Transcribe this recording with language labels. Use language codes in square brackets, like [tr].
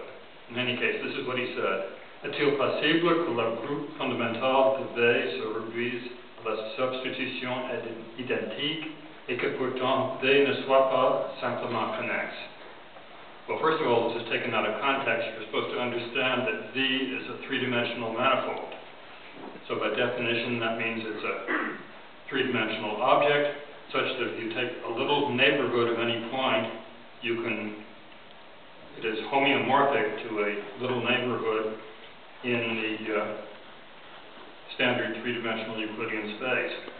[en] But in any case, this is what he said. [fr] Est-il possible que le groupe fondamental de V se réduise à la substitution identique et que pourtant V ne soit pas simplement connexe? [en] Well, first of all, this is taken out of context. You're supposed to understand that V is a three-dimensional manifold. So by definition, that means it's a three-dimensional object, such that if you take a little neighborhood of any point, it is homeomorphic to a little neighborhood in the standard three-dimensional Euclidean space.